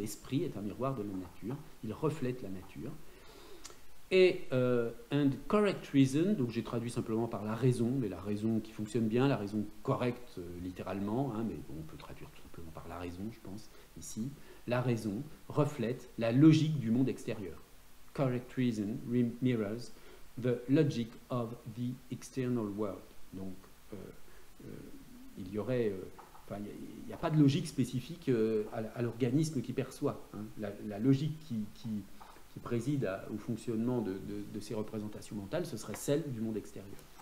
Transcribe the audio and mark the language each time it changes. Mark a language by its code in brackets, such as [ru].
[fr] L'esprit est un miroir de la nature. Il reflète la nature. Et [en] and correct reason, [fr] donc j'ai traduit simplement par la raison, mais la raison qui fonctionne bien, la raison correcte littéralement, hein, mais on peut traduire tout simplement par la raison, je pense, ici. La raison reflète la logique du monde extérieur. [en] Correct reason mirrors the logic of the external world. [fr] Donc, il y aurait... Enfin, il n'y a pas de logique spécifique à l'organisme qui perçoit. Hein. La logique qui préside au fonctionnement de ces représentations mentales, ce serait celle du monde extérieur.